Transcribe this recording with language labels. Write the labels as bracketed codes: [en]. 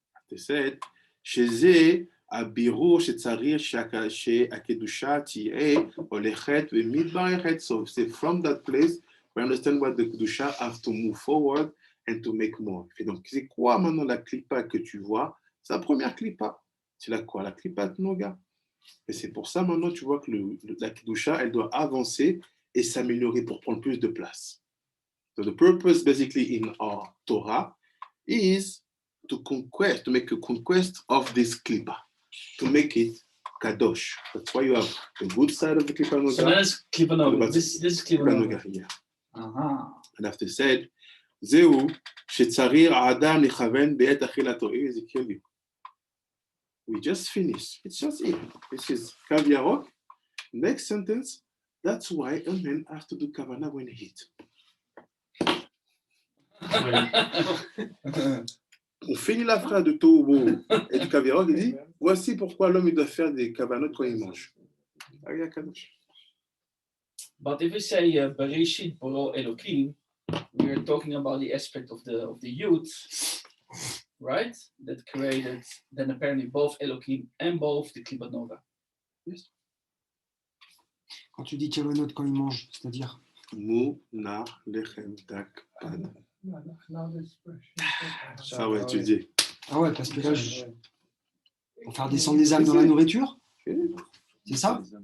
[en] They said, [he] שזה הבירור שצריך שהקדושה תהיה הולכת ומתברכת. [en] So say from that place, we understand what the Kedusha have to move forward and to make more. [fr] Et donc, c'est quoi maintenant la klipa que tu vois? C'est la première klipa. C'est la quoi? La klipa noga. Et c'est pour ça maintenant tu vois que la Kedusha, elle doit avancer et s'améliorer pour prendre plus de place. [en] So the purpose basically in our Torah is to conquest, to make a conquest of this klipa, to make it kadosh. That's why you have the good side of the klipa noga. So that's klipa noga. This is klipa noga. Yeah. Uh-huh. And after said, [he] זהו שצריך האדם לכוון בעת אכילתו. [en] Ezekiel, we just finished. It's just it. This is Kav Yarok. Next sentence. That's why a man has to do kavana when he eats. [fr] On finit la phrase de Tohubo et du Kav Yarok. Il dit, voici pourquoi l'homme il doit faire des kavanotes quand il mange. [en] But if we say Bereshit Boro Elokim, we are talking about the aspect of the youth, right? That created then apparently both Elokim and both the Klipat Noga. Yes. [fr] Quand tu dis kavanot quand il mange, c'est-à-dire Mu na lechem dak pad. Ça ouais, tu dis. Ah ouais, parce que là, pour faire descendre les âmes dans la nourriture, c'est ça?